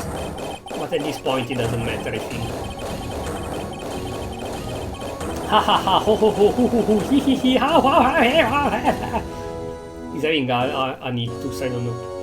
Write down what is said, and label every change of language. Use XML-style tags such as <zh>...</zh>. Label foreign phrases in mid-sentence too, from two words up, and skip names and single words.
<en>But at this point it doesn't matter, I think. Ha ha ha ho ho ho ho ho ho he he he ha ha ha. He's having a ictus, I don't know.</en>